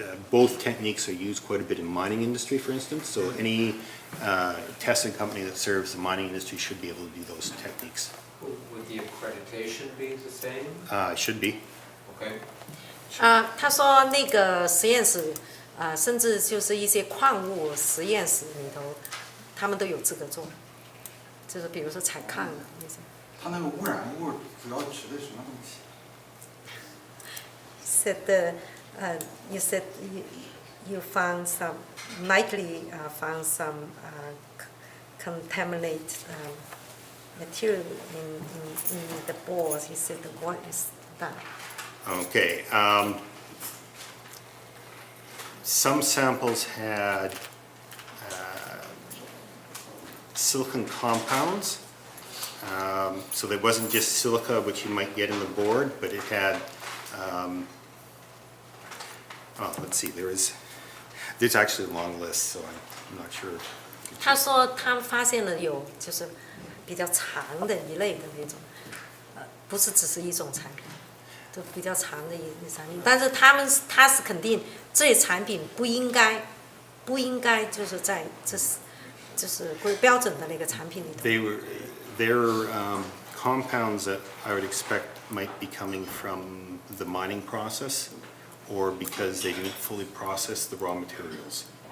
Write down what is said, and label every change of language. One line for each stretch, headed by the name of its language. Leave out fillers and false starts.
English: Both techniques are used quite a bit in mining industry, for instance, so any testing company that serves the mining industry should be able to do those techniques. Would the accreditation be the same? It should be. Okay.
Chinese: 他说那个实验室，甚至就是一些矿物实验室里头，他们都有资格做，就是比如说采矿的那些。它那个污染物主要指的什么东西？
English: Said you said you found some likely found some contaminate material in the balls. He said, what is that? Okay. Some samples had silicon compounds. So there wasn't just silica, which you might get in the board, but it had, let's see, there's actually a long list, so I'm not sure.
Chinese: 他说他们发现了有就是比较长的一类的那种，不是只是一种产品，就比较长的一产品。但是他是肯定这些产品不应该就是在就是标准的那个产品里头。
English: They're compounds that I would expect might be coming from the mining process, or because they didn't fully process the raw materials.